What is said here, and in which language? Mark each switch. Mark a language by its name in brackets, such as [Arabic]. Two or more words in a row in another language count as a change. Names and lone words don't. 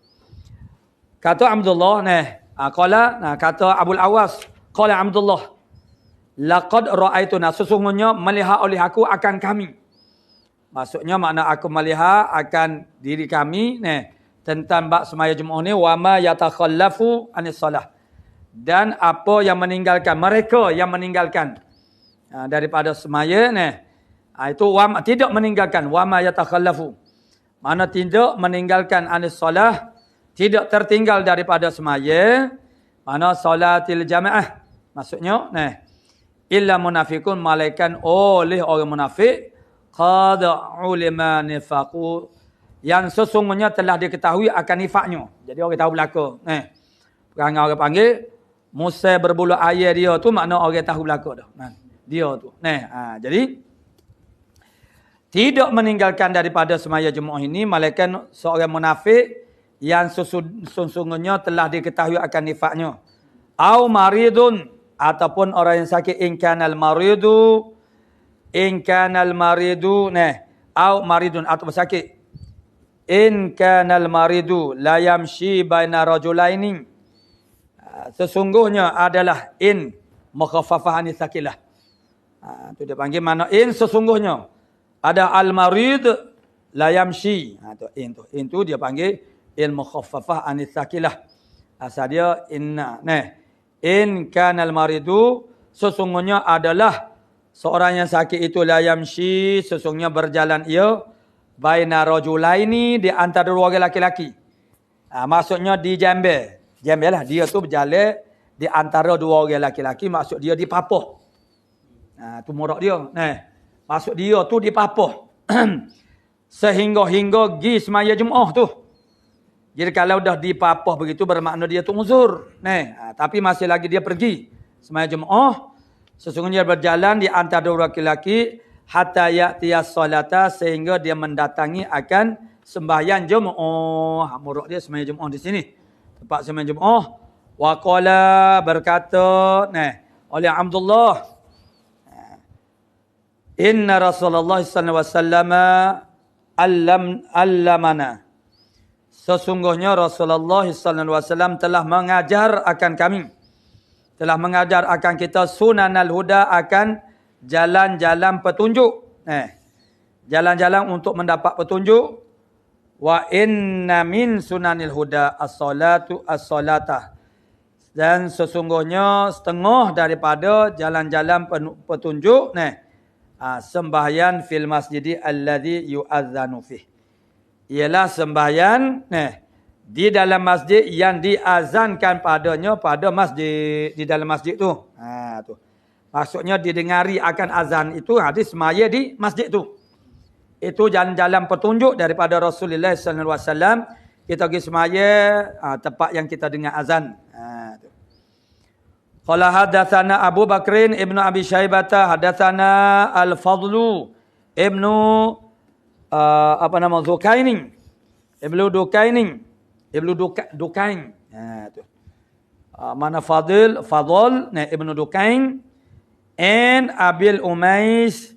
[Malay] Kata Abdullah kata Abul Ahwas, [Arabic] قال عبد الله، لقد رأيتنا, [Malay] sesungguhnya melihat oleh aku akan kami. Maksudnya makna aku melihat akan diri kami tentang bab semaya Jumaat ni [Arabic] وما يتخلف عن الصلاة, [Malay] dan apa yang meninggalkan, mereka yang meninggalkan daripada semaya itu tidak meninggalkan [Arabic] وما يتخلف, [Malay] mana tidak meninggalkan [Arabic] عن الصلاة, [Malay] tidak tertinggal daripada semaya, mana [Arabic] صلاة الجماعة, [Malay] maksudnya [Arabic] إلا منافق, [Malay] malaikan oleh orang munafik, [Arabic] قد علم نفاقه, [Malay] yang sesungguhnya telah diketahui akan nifaknya. Jadi orang tahu belaka. Perangai orang panggil Musa berbulu air dia tu makna orang tahu belaka dah. Nah, dia tu. Nah, jadi tidak meninggalkan daripada semaya Jumaat ini malaikat seorang munafik yang sesungguhnya telah diketahui akan nifaknya. [Arabic] أو مريض [Malay] ataupun orang yang sakit [Arabic] إن كان المريض أو مريض [Malay] atau sakit. [Arabic] إن كان المريض لا يمشي بين رجلين. [Malay] Sesungguhnya adalah [Arabic] إن مخففة عن الثقيلة. [Malay] Tu dia panggil mana in sesungguhnya. Ada [Arabic] المريض لا يمشي. [Malay] Tu in tu. In tu dia panggil [Arabic] إن مخففة عن الثقيلة. [Malay] Asal dia inna. [Arabic] إن كان المريض [Malay] sesungguhnya adalah seorang yang sakit itu [Arabic] لا يمشي [Malay] sesungguhnya berjalan ia [Arabic] بين رجلين [Malay] di antara dua orang laki-laki. Maksudnya di jambe. Jambe lah dia tu berjalan di antara dua orang laki-laki maksud dia di papoh. Tu murak dia. Maksud dia tu di papoh. Sehingga gi semaya Jumaat tu. Jadi kalau dah di papoh begitu bermakna dia tu uzur. Tapi masih lagi dia pergi semaya Jumaat. Sesungguhnya berjalan di antara dua laki-laki [Arabic] حتى يأتي الصلاة [Malay] sehingga dia mendatangi akan sembahyang Jumaat. Murak dia semaya Jumaat di sini. Tempat sembahyang Jumaat. [Arabic] وقال [Malay] berkata oleh Abdullah [Arabic] إن رسول الله صلى الله عليه وسلم علمنا [Malay] sesungguhnya Rasulullah [Arabic] صلى الله عليه وسلم [Malay] telah mengajar akan kami telah mengajar akan kita [Arabic] سنن الهدى [Malay] akan jalan-jalan petunjuk jalan-jalan untuk mendapat petunjuk. [Arabic] وإن من سنن الهدى الصلاة. [Malay] Dan sesungguhnya setengah daripada jalan-jalan petunjuk sembahyang [Arabic] في المسجد الذي يؤذن فيه. [Malay] Ialah sembahyang di dalam masjid yang diazankan padanya pada masjid di dalam masjid tu. Tu. Maksudnya didengari akan azan itu hadis semaya di masjid tu. Itu jalan-jalan petunjuk daripada Rasulullah [Arabic] صلى الله عليه وسلم. [Malay] Kita pergi semaya tempat yang kita dengar azan. [Arabic] قال حدثنا أبو بكر بن أبي شيبة حدثنا الفضل بن دكين. [Malay] Ibnu Dukain. Tu. Mana Fadl ibnu Dukain and Abil Umais.